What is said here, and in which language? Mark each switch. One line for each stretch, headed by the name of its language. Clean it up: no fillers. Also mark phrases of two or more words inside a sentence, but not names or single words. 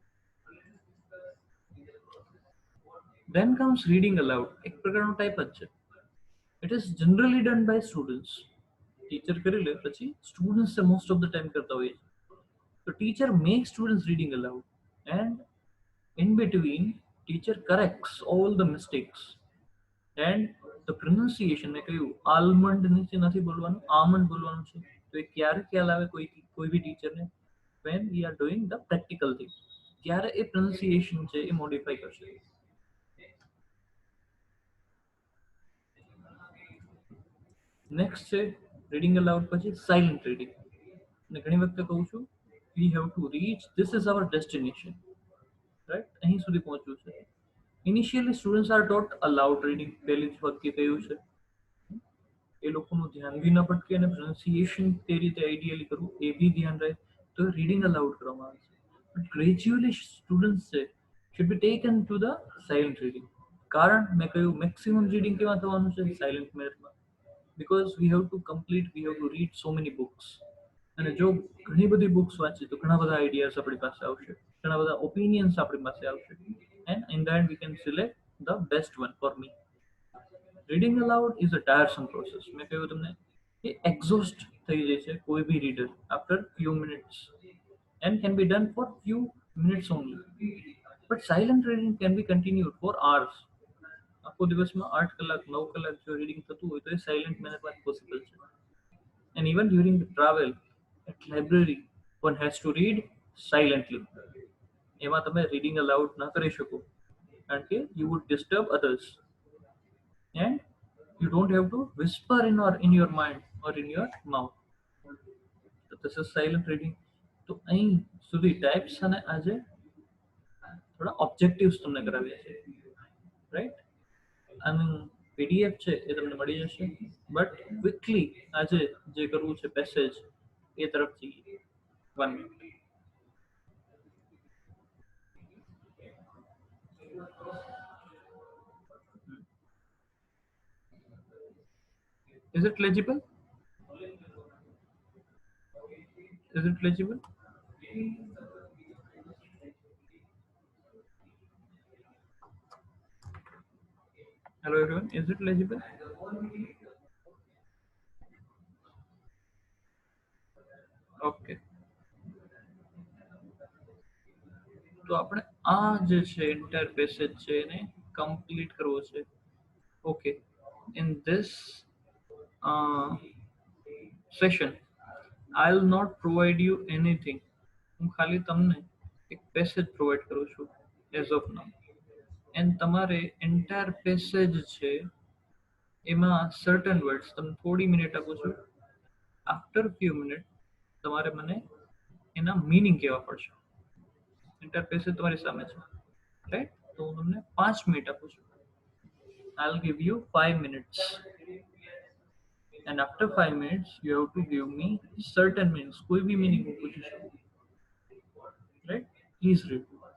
English: Then comes reading aloud.
Gujarati: એક પ્રકારનો ટાઈપ જ છે.
English: It is generally done by students.
Gujarati: ટીચર કરી લે પછી
English: students most of the time
Gujarati: કરતા હોય છે.
English: તો teacher make students reading aloud and in between teacher corrects all the mistakes and the pronunciation.
Gujarati: મેં કહ્યું આલમંડ નીચે નથી બોલવાનું, આમંડ બોલવાનું છે. તો એ ક્યારે ખ્યાલ આવે કોઈ બી ટીચરને?
English: when we are doing the practical thing,
Gujarati: ત્યારે એ pronunciation છે એ મોડિફાઈ કરશે. નેક્સ્ટ છે
English: reading aloud
Gujarati: પછી સાયલન્ટ રીડિંગ. અને ઘણી વખતે કહું છું
English: We have to reach, this is our destination, right?
Gujarati: અહીં સુધી પહોંચવું છે.
English: Initially students are taught aloud reading.
Gujarati: પહેલી જ વખતે કહ્યું છે એ લોકોનું ધ્યાન બી ન ભટકે અને પ્રોનાઉન્સિએશન તે રીતે આઈડિયલી કરવું એ બી ધ્યાન રહે, તો
English: reading aloud
Gujarati: કરવામાં આવે છે.
English: but gradually students છે should be taken to the silent reading.
Gujarati: કારણ મેં કહ્યું મેક્સિમમ રીડિંગ કેવા થવાનું છે સાયલેન્ટ મેથડમાં,
English: because we have to complete, we have to read so many books.
Gujarati: અને જો ઘણી બધી બુક્સ વાંચી તો ઘણા બધા આઈડિયાઝ આપણી પાસે આવશે, ઘણા બધા ઓપિનિયન્સ આપણી પાસે આવશે,
English: and in the end we can select the best one for me. Reading aloud is a tiresome process.
Gujarati: મેં કહ્યું તમને એ એક્ઝોસ્ટ થઈ જાય છે કોઈ બી રીડર
English: after few minutes, and can be done for few minutes only. But silent reading can be continued for hours.
Gujarati: આખો દિવસમાં 8 કલાક 9 કલાક જો રીડિંગ થતું હોય તો એ સાયલેન્ટ મેનરમાં પોસિબલ છે.
English: And even during the travel at library, one has to read silently.
Gujarati: એમાં તમે રીડિંગ અલાઉડ ના કરી શકો કારણ કે
English: you would disturb others, and you don't have to whisper in your mind or in your mouth. So this is silent reading.
Gujarati: તો અહીં સુધી ટાઈપ્સ અને આજે થોડા ઓબ્જેક્ટિવ્સ તમને કરાવ્યા છે, રાઈટ? આનું પીડીએફ છે એ તમને મળી જશે,
English: but quickly
Gujarati: આજે જે કરવું છે પેસેજ એ તરફ જઈએ. 1 મિનિટ.
English: Is it legible? Is it legible? Hello everyone, is it legible?
Gujarati: ઓકે, તો આપણે આ જે છે એન્ટાયર પેસેજ છે એને કમ્પ્લીટ કરવો છે. ઓકે,
English: in this session I'll not provide you anything.
Gujarati: હું ખાલી તમને એક પેસેજ પ્રોવાઈડ કરું છું
English: as of now, and
Gujarati: તમારે એન્ટાયર પેસેજ છે એમાં
English: certain words
Gujarati: તમને થોડી મિનિટ આપું છું,
English: after few minute
Gujarati: તમારે મને એના મીનિંગ કહેવા પડશે. એન્ટાયર પેસેજ તમારી સામે છે, રાઈટ? તો હું તમને 5 મિનિટ આપું છું.
English: I'll give you 5 minutes, and after 5 minutes you have to give me certain meanings.
Hindi: कोई भी meaning हो पूछ सकते, right?
English: Please read.